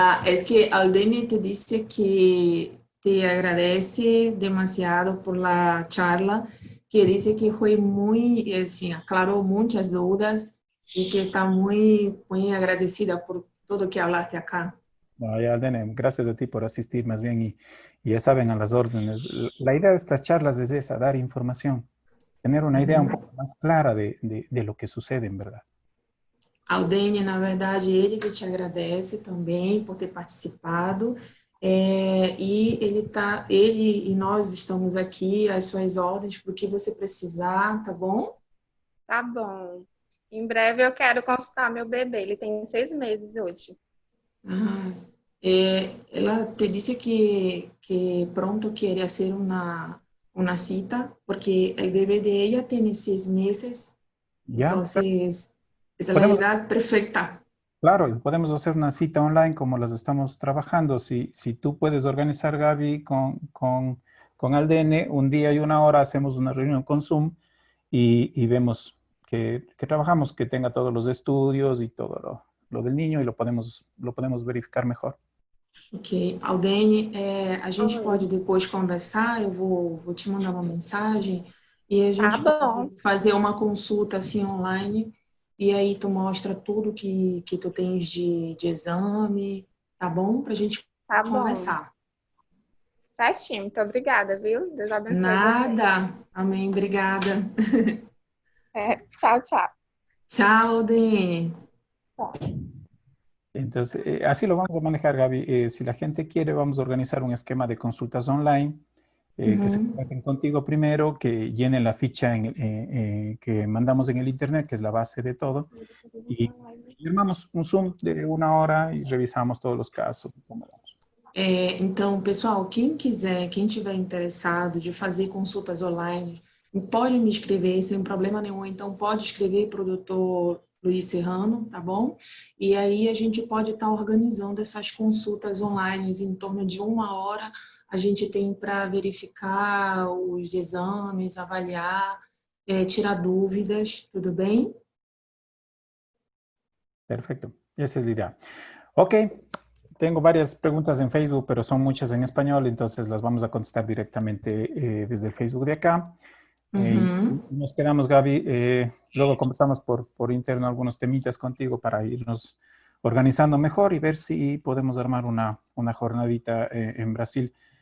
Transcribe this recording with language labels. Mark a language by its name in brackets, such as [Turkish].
[Spanish] Es que Aldene te dice que te agradece demasiado por la charla, que dice que fue muy, aclaró muchas dudas y que está muy agradecida por todo que hablaste acá. No, ya, Aldene, gracias a ti por asistir más bien y ya saben, a las órdenes. La idea de estas charlas es esa, dar información, tener una idea un poco más clara de lo que sucede en verdad. [Portuguese] Aldene, na verdade, ele que te agradece também por ter participado, e ele e nós estamos aqui às suas ordens para o que você precisar, tá bom? Tá bom. Em breve eu quero consultar meu bebê, ele tem 6 meses hoje. Ela te disse que [Spanish] pronto quiere hacer una cita, porque el bebé de ella tiene 6 meses, Ya, entonces es la Podemos- edad perfecta. claro, y podemos hacer una cita online como las estamos trabajando. Si tú puedes organizar, Gaby, con Aldene, un día y una hora hacemos una reunión con Zoom y vemos que trabajamos, que tenga todos los estudios y todo lo del niño y lo podemos verificar mejor. [Portuguese] Ok, Aldene, a gente pode depois conversar, eu vou te mandar uma mensagem e a gente bom. pode fazer uma consulta assim online e aí tu mostra tudo que tu tens de exame, tá bom? Pra gente Tá bom. conversar. Certinho, muito obrigada, viu? Deus abençoe você. Nada, amém, obrigada. Tchau, tchau. Tchau, Aldene. [Spanish] Entonces, así lo vamos a manejar, Gaby. Si la gente quiere, vamos a organizar un esquema de consultas online, que se contacten contigo primero, que llenen la ficha que mandamos en el internet, que es la base de todo, y armamos un Zoom de una hora y revisamos todos los casos. Cómo vamos. [Portuguese] Então, pessoal, quem quiser, quem tiver interessado de fazer consultas online, pode me escrever sem problema nenhum. Então, pode escrever para o doutor Luiz Serrano, tá bom? E aí a gente pode estar organizando essas consultas online em torno de 1 hora. A gente tem para verificar os exames, avaliar, tirar dúvidas, tudo bem? [Spanish] Perfecto, esa es la idea. Ok, tengo varias preguntas en Facebook, pero son muchas en español, entonces las vamos a contestar directamente desde el Facebook de acá. Nos quedamos, Gaby, luego conversamos por interno algunos temitas contigo para irnos organizando mejor y ver si podemos armar una jornadita en Brasil.